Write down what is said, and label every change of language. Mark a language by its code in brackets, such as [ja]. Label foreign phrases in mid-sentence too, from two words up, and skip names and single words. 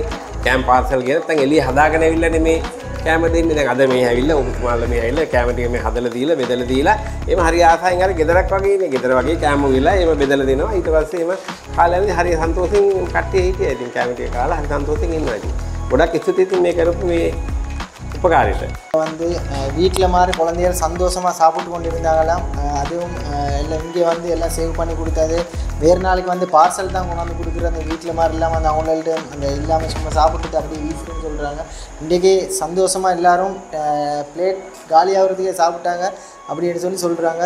[si] කෑම් පාර්සල් ගෙන නැත්නම් එළිය හදාගෙන ඇවිල්ලානේ මේ කෑම දෙන්නේ. දැන් අද මේ ඇවිල්ලා ඔබතුමාලා මේ ඇවිල්ලා කෑම ටික මේ හදලා දීලා බෙදලා දීලා එහෙම හරි ආසයෙන් අර ගෙදරක් වගේ ඉන්නේ. ගෙදර වගේ කෑම උවිලා එහෙම බෙදලා දෙනවා. ඊට පස්සේ එහෙම කාලයදී හරි සන්තෝෂෙන් කට්ටිය හිටියා. ඉතින් කෑම ටික කාලා හරි සන්තෝෂෙන් ඉන්නවා. ඉතින් ගොඩක් ස්තුතියි මේ කරපු මේ உபகாரிட்ட [ta] வந்து வீட்டில் மாதிரி குழந்தைகள் சந்தோஷமாக சாப்பிட்டு கொண்டு இருந்தாங்களாம். அதுவும் எல்லாம் இங்கே வந்து எல்லாம் சேவ் பண்ணி கொடுத்தது. வேறு நாளைக்கு வந்து பார்சல் தான் கொண்டு வந்து கொடுக்குறது. அந்த வீட்டில் மாதிரி இல்லாமல் அந்த அவங்கள்ட்ட அந்த இல்லாமல் சும்மா சாப்பிட்டுட்டு அப்படியே வீசுன்னு சொல்கிறாங்க. இன்றைக்கி சந்தோஷமாக எல்லோரும் பிளேட் காலியாகிறதுக்கே சாப்பிட்டாங்க அப்படின்னு சொல்கிறாங்க.